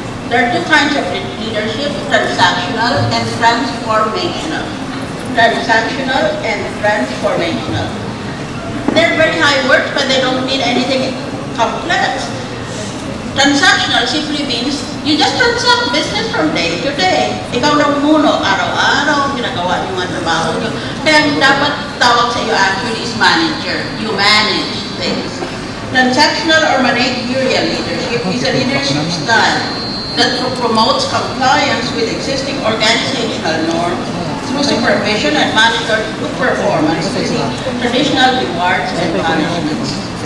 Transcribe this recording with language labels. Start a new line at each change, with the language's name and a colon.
English: There are two kinds of leadership: transactional and transformational. Transactional and transformational. They're very high words, but they don't mean anything complex. Transactional simply means you just transact business from day to day.
Filipino: Ikaw lang muno, araw-araw, ginagawa niyo ang trabaho niyo. Kaya ang dapat tawag sa iyo
English: actually is manager. You manage things. Transactional or managerial leadership is a leadership style that promotes compliance with existing organizational norms through supervision and monitored good performance using traditional rewards and punishments.